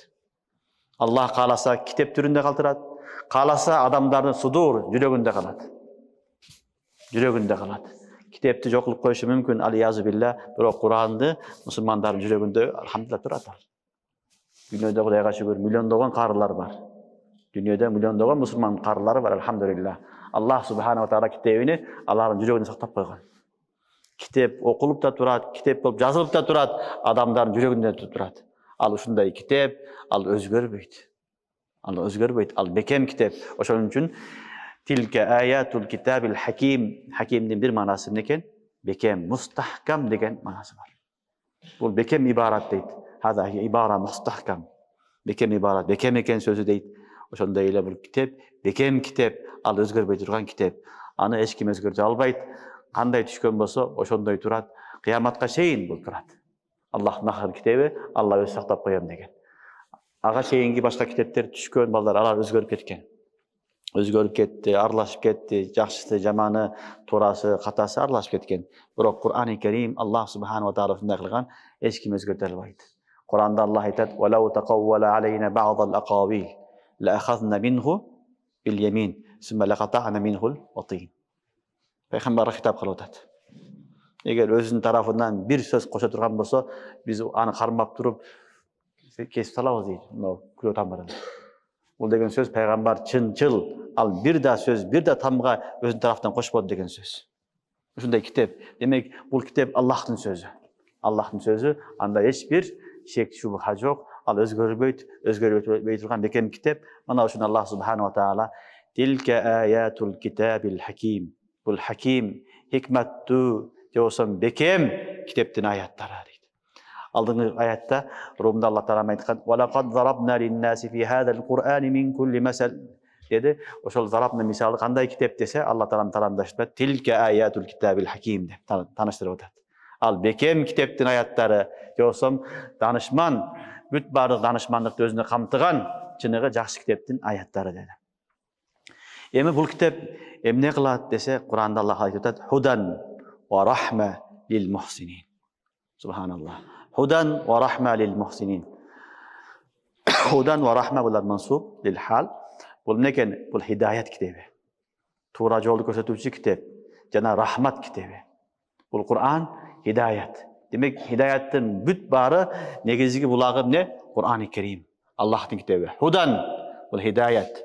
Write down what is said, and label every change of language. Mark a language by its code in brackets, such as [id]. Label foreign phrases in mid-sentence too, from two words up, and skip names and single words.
[ky] Аллах кааласа китеп түрүндө калтырат, кааласа адамдардын судур жүрөгүндө калат. Жүрөгүндө калат. Китепти жок кылып коюшу мүмкүн, [ar] العياذ بالله, [ky] бирок Куранды мусулмандардын жүрөгүндө алхамдулилlah турат. Дүйнөдө Кудайга шүгүр миллиондогон карылар бар. Дүйнөдө миллиондогон мусулман карылары бар, алхамдулилlah. Аллах [ar] سبحانه وتعالى [ky] китебини алардын жүрөгүндө сактап койгон. Китеп окулуп да турат, китеп болуп жазылып да турат, адамдардын жүрөгүндө турат. Ал ушундай китеп, ал өзгөрбөйт. Ал өзгөрбөйт, ал бекем китеп. Ошон үчүн [ar] تلك آيات الكتاب الحكيم, [ky] хакимдин бир манасы экен, бекем, мустахкам деген манасы бар. Бул бекем ибарат дейт. [ar] هذا عبارة مستحكم. [ky] Бекем ибарат, бекем экен сөзү дейт. Ошондой эле бул китеп, бекем китеп, ал өзгөрбөй турган китеп. Аны эч ким өзгөртө албайт. Кандай түшкөн болсо, ошондой турат. Кыяматка чейин бул турат. Аллахтын ахыр китеби, Алла өзү сактап коем деген. Ага чейинки башка китептер түшкөн балдар, алар өзгөрүп кеткен. Өзгөрүп кетти, аралашып кетти, жакшысы, жаманы, туурасы, катасы аралашып кеткен. Бирок Кур'ани Карим Аллах [ar] سبحانه وتعالى [ky] ушундай кылган, эч ким өзгөртө албайт. Куранда Аллах айтат: [ar] "ولو تقول علينا بعض الأقاويل لأخذنا منه باليمين ثم لقطعنا منه الوتين." [ky] Пайгамбар хитап кылып атат. Эгер өзүнүн тарафынан бир сөз кошо турган болсо, биз аны кармап туруп кесип салабыз дейт. Мына күлө тамырын. Бул деген сөз пайгамбар чынчыл, ал бир да сөз, бир да тамга өзүнүн тарафынан кошподу деген сөз. Ушундай китеп. Демек, бул китеп Аллахтын сөзү. Аллахтын сөзү, анда эч бир шек шубха жок. Ал өзгөрбөй турган бекем китеп. Мына ушуну Аллах [ar] سبحانه وتعالى تلك آيات الكتاب الحكيم. [ky] Бул хаким, хикматтуу, жосом бекем китептин аяттары дейт. Алдыңкы аятта Румда Аллах Таала айткан: [ar] "ولقد ضربنا للناس في هذا القرآن من كل مثل." [ky] Деди. Ошол зарабна мисалы кандай китеп десе, Алла Таалам тарамдаштырат. Тилке аятул китабил хаким деп таныштырып атат. Ал бекем китептин аяттары, жосом данышман, бүт баардык данышмандыкты өзүнө камтыган чыныгы жакшы китептин аяттары деди. Эми бул китеп эмне кылат десе, Куранда Аллах айтып атат: [ar] "هدى ورحمة للمحسنين." [ky] Субханаллах. [ar] هدى ورحمة للمحسنين. هدى ورحمة [ky] булар [ar] منصوب للحال. [ky] Бул некен? Бул хидаят китеби. Туура жолду көрсөтүүчү китеп жана рахмат китеби. Бул Кур'ан хидаят. Демек, хидаяттын бүт бары негизги булагы эмне? Кур'ан-ы Керим. Аллахтын китеби. Худан бул хидаят.